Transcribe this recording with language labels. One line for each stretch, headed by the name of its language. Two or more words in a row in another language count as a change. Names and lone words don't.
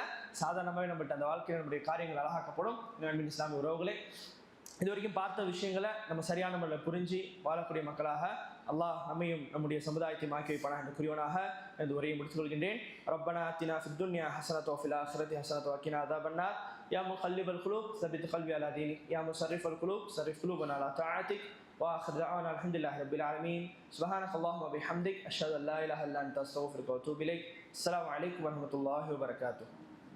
Tamil: சாதாரணமாகவே நம்மகிட்ட அந்த வாழ்க்கையில் நம்முடைய காரியங்கள் அழகாக்கப்படும். இஸ்லாமிய உறவுகளை இது வரைக்கும் பார்த்த விஷயங்களை நம்ம சரியான முறையில் புரிஞ்சு வாழக்கூடிய மக்களாக அல்லாஹ் நம்மையும் நம்முடைய சமுதாயத்தை மாக்கி வைப்பானாக என்று கூறியவனாக இந்த உரையை முடித்துக் கொள்கின்றேன்.
Arabic: ربنا آتنا في الدنيا حسنة وفي الآخرة حسنة وقنا عذاب النار. يا مقلب القلوب ثبت قلبي على دينك يا مصرف القلوب صرف قلوبنا على طاعتك. وآخر دعوانا الحمد لله رب العالمين. سبحانك اللهم وبحمدك أشهد أن لا إله إلا أنت أستغفرك وأتوب إليك. السلام عليكم ورحمة الله وبركاته.